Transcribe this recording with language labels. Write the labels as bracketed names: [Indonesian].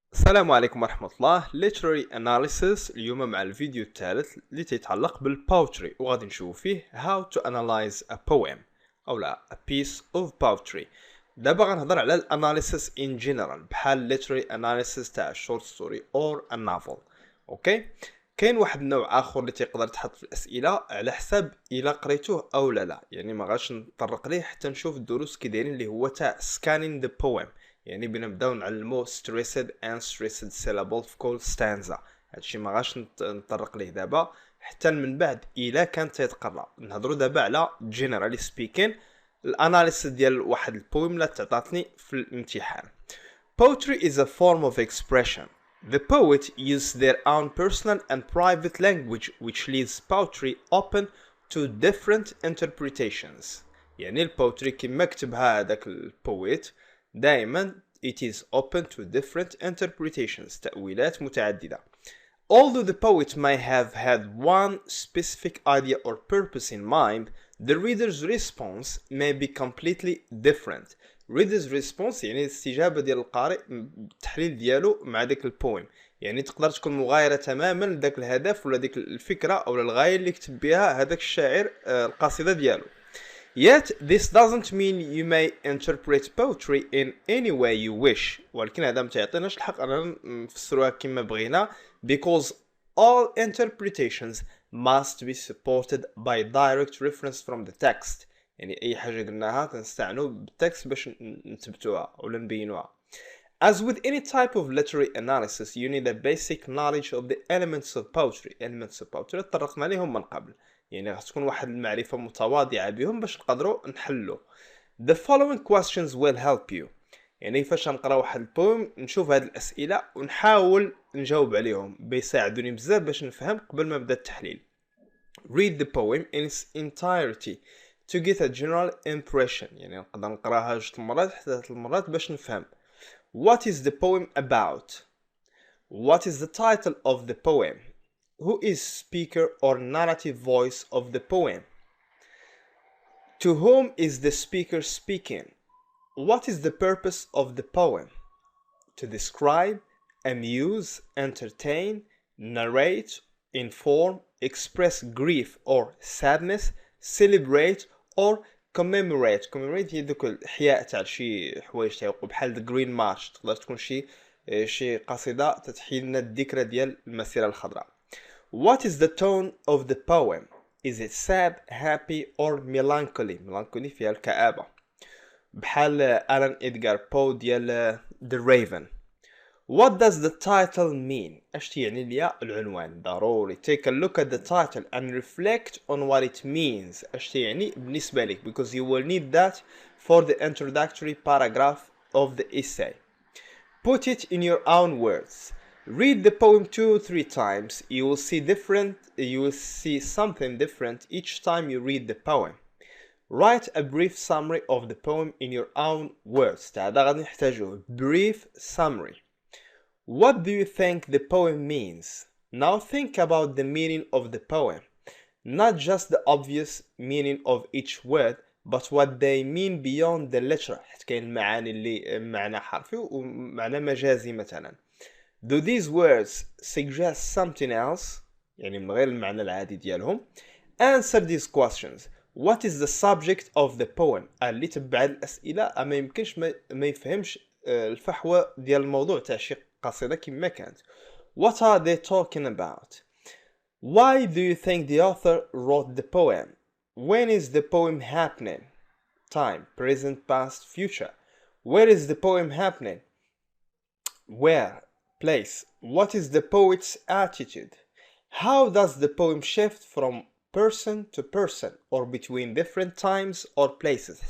[Arabic] السلام عليكم ورحمة الله. [English] Literary Analysis [Arabic] اليوم مع الفيديو الثالث اللي تيتعلق بالبوتري، وغادي نشوف فيه [English] how to analyze a poem [Arabic] أو لا [English] a piece of poetry. [Arabic] دابا غنهضر على الاناليسيس in general بحال literary analysis تاع [English] short story or a novel. [Arabic] اوكي، كاين واحد النوع اخر اللي تيقدر تحط في الاسئله على حساب الا قريتوه او لا، يعني ما غاش نطرق ليه حتى نشوف الدروس كي دايرين اللي هو تاع [English] scanning the poem، [Arabic] يعني بنبداو نعلمو [English] stressed and stressed syllable [Arabic] في كل stanza. هادشي ما غاش نطرق ليه دابا حتى من بعد الا كان تيتقرا. نهضروا دابا على [English] generally speaking [Arabic] الاناليسيس ديال واحد البويم اللي تعطاتني في الامتحان. [English] Poetry is a form of expression. The poet uses their own personal and private language which leaves poetry open to different interpretations. [Arabic] يعني البوتري كما كتبها هذاك البويت دائما [English] it is open to different interpretations، [Arabic] تأويلات متعددة. [English] Although the poet may have had one specific idea or purpose in mind, the reader's response may be completely different. Reader's response [Arabic] يعني الاستجابة ديال القارئ، التحليل ديالو مع داك البويم، يعني تقدر تكون مغايرة تماما لداك الهدف ولا ديك الفكرة أو الغاية اللي كتب بها هذاك الشاعر القصيدة ديالو. [English] Yet this doesn't mean you may interpret poetry in any way you wish. [Arabic] ولكن هذا ما تعطيناش الحق أننا نفسروها كما بغينا [English] because all interpretations must be supported by direct reference from the text. [Arabic] يعني أي حاجة قلناها تنستعنوا بالتكست باش نثبتوها ولا نبينوها. [English] As with any type of literary analysis, you need a basic knowledge of the elements of poetry. Elements of poetry [Arabic] تطرقنا لهم من قبل، يعني غتكون تكون واحد المعرفة متواضعة بهم باش نقدروا نحلوا. [English] The following questions will help you. [Arabic] يعني فاش نقرا واحد البويم نشوف هاد الأسئلة ونحاول نجاوب عليهم، بيساعدوني بزاف باش نفهم قبل ما نبدا التحليل. [English] Read the poem in its entirety to get a general impression. [Arabic] يعني نقدر نقراها جوج مرات حتى 3 مرات باش نفهم. [English] What is the poem about? What is the title of the poem? Who is speaker or narrative voice of the poem? To whom is the speaker speaking? What is the purpose of the poem? To describe, amuse, entertain, narrate, inform, express grief or sadness, celebrate or commemorate. [Arabic] Commemorate هي دوك الإحياء تاع شي حوايج تيوقعوا بحال the green march، تقدر تكون شي قصيدة تتحيي لنا الذكرى ديال المسيرة الخضراء. [English] What is the tone of the poem? Is it sad, happy or melancholy? [Arabic] melancholy فيها الكآبة بحال ألان إدغار بو ديال The Raven. [English] What does the title mean? [Arabic] اش يعني ليا العنوان؟ ضروري [English] take a look at the title and reflect on what it means. [Arabic] اش يعني بالنسبة لك [English] because you will need that for the introductory paragraph of the essay. Put it in your own words. Read the poem 2 or 3 times. You will see something different each time you read the poem. Write a brief summary of the poem in your own words. [Arabic] هذا غادي نحتاجوه. [English] Brief summary. What do you think the poem means? Now think about the meaning of the poem. Not just the obvious meaning of each word, but what they mean beyond the literal. [Arabic] حيت كاين المعاني اللي معنى حرفي ومعنى مجازي مثلا. [English] Do these words suggest something else? [Arabic] يعني من غير المعنى العادي ديالهم. [English] Answer these questions. What is the subject of the poem? [Arabic] اللي تبع الأسئلة ما يمكنش ما يفهمش الفحوى ديال الموضوع تاع شي قصيدة كما كانت. [English] What are they talking about? Why do you think the author wrote the poem? When is the poem happening? Time, present, past, future. Where is the poem happening? Where? Place. What is the poet's attitude? How does the poem shift from person to person or between different times or places?